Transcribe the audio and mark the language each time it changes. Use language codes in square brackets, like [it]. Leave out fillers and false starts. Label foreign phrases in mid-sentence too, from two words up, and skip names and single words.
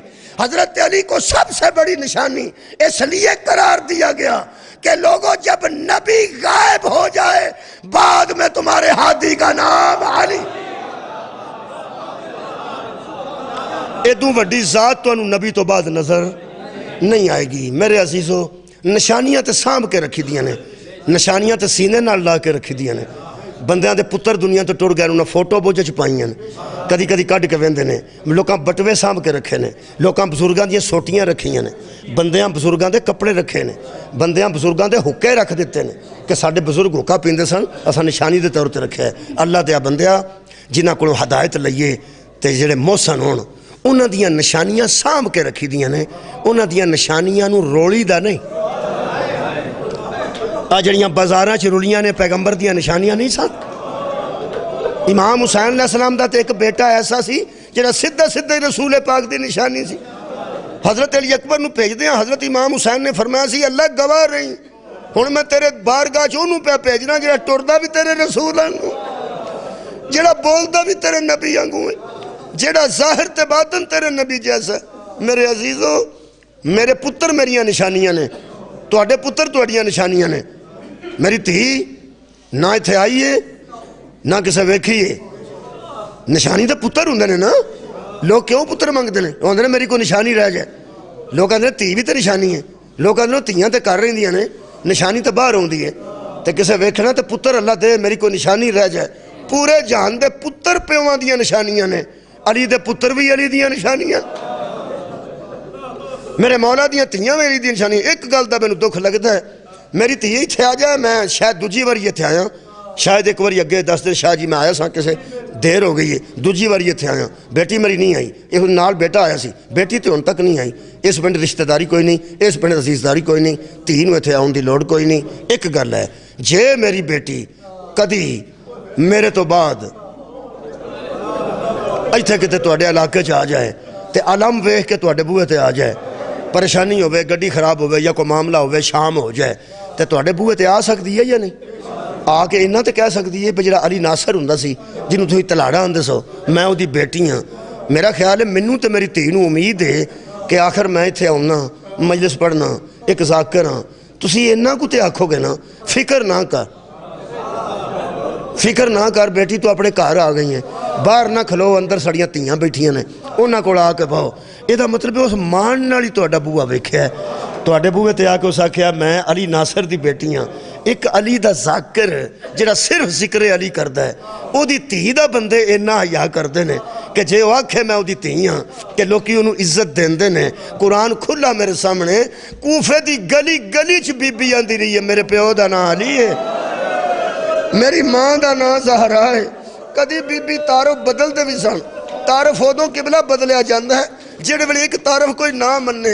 [ur] حضرت علی کو سب سے بڑی نشانی اس لیے قرار دیا گیا کہ لوگوں جب نبی غائب ہو جائے بعد میں تمہارے ہادی کا نام علی۔ [pa] ایدوں وڈی ذات تو انہوں نبی تو بعد نظر نہیں آئے گی۔ میرے عزیزو نشانیاں تے سانب کے رکھی دیا نے، نشانیاں تے سینے نال لا کے رکھی دیا نے۔ بندیاں دے پتر دنیا تو ٹر گئے، انہوں نے فوٹو بوجھ چپائیاں نے، کدی کدی کڈ کے ویندے نے، لوکاں بٹوے سانب کے رکھے نے، لوکاں بزرگاں دیاں سوٹیاں رکھیاں نے، بندیاں بزرگاں دے کپڑے رکھے نے، بندیاں بزرگاں دے حکے رکھ دیتے نے کہ ساڈے بزرگ حکا پیندے سن اساں نشانی دے طور تے رکھے ہے۔ اللہ دیا بندیا جنہاں کولوں ہدایت لئیے تے جڑے محسن ہون انہاں دیاں نشانیاں سانب کے رکھی دیاں نے، انہاں دیاں نشانیاں نو رولی دا نہیں۔ جڑیاں بازاراں چ رولیاں نے پیغمبر دیاں نشانیاں نہیں سن۔ امام حسین علیہ السلام دا تے ایک بیٹا ایسا سی جڑا سدھا سدھا رسول پاک دی نشانی سی۔ حضرت علی اکبر نو بھیج دیاں، حضرت امام حسین نے فرمایا سی اللہ گواہ رہی ہن میں تیرے بارگاہ چ اونوں پہ بھیجنا جڑا ٹردا بھی تیرے رسول وانگوں، جڑا بولدا بھی تیرے نبی وانگوں ہے، جڑا ظاہر تے باطن تیرے نبی جیسا ہے۔ میرے عزیزو میرے پتر میریاں نشانیاں نے، تواڈے پتر تواڈیاں نشانیاں نے۔ میری تھی نہ ایتھے آئی ہے نہ کسے ویکھی ہے، نشانی تے پتر ہوندے نے نا۔ لوگ کیوں پتر منگدے نے؟ ہوندے نے میری کوئی نشانی رہ جائے، لوگ کہندے تھی بھی تے نشانی ہے، لوگ کہندے تھیاں تے کر رہندیاں نے، نشانی تے باہر ہوندی ہے تے کسے ویکھنا تے پتر اللہ دے میری کوئی نشانی رہ جائے۔ پورے جہان دے پتر پیواں دیاں نشانیاں نے، علی دے پتر بھی علی دیاں نشانیاں، میرے مولا دیاں تھیاں میری دی نشانی۔ ایک گل دا مینوں دکھ لگدا ہے، میری تھی ایتھے آ جائے، میں شاید دوجی واری ایتھے آیا، شاید ایک واری اگے دس دن شاہ جی میں آیا سا کسے دیر ہو گئی ہے، دوجی واری ایتھے آیا، بیٹی میری نہیں آئی، یہ نال بیٹا آیا سی، بیٹی تے ہن تک نہیں آئی۔ اس پنڈ رشتہ داری کوئی نہیں، اس پنڈ عزیزداری کوئی نہیں، تھی نوں ایتھے آؤن دی لوڑ کوئی نہیں۔ ایک گل ہے جے میری بیٹی کدی میرے تو بعد ایتھے کتے تواڈے علاقے چ آ جائے تے علم ویکھ کے تواڈے بوئے تے آ جائے، پریشانی ہوئے، گڈی خراب ہوئے یا کوئی معاملہ ہوئے، شام ہو جائے تے تواڈے بوئے تے آ سکتی ہے یا نہیں؟ آ کے انہاں تے کہہ سکتی ہے جڑا علی ناصر ہوندا سی جنوں تسی تلاڑا آندے سو، میں اودی بیٹی ہاں۔ میرا خیال ہے مینوں تے میری دھی نوں امید ہے کہ آخر میں ایتھے آਉنا، مجلس پڑھنا، ایک ذاکر ہاں، تسی انہاں کو تے آکھو گے نا فکر نہ کر، فکر نہ کر بیٹی تو اپنے گھر آ گئی ہیں، باہر نہ کھلو، اندر سڑیاں تیاں بیٹھیاں نے، انہاں کول آ کے بہو۔ یہ مطلب ہے اس مان نال ہی تہاڈا بوआ ویکھیا ہے، تہاڈے بوے تے آ کے اس آکھیا میں علی ناصر دی بیٹی ہاں۔ ایک علی دا ذاکر جڑا صرف ذکر علی کردا ہے، او دی دھی دا بندے اینا حیا کردے نے کہ جے وہ آکھے میں او دی دھی ہاں کہ لوکی انہوں عزت دیندے نے۔ قرآن کھلا میرے سامنے، کوفے دی گلی گلی چ بی بی آندی رہی ہے میرے پیو دا نام علی ہے، میری ماں دا نام زہرا ہے۔ کدی بی بی تعارف بدل دے بھی سن، تعارف ادوں قبلہ بدلیا جاندہ ہے جڑے ویلے ایک تعارف کوئی نہ مننے۔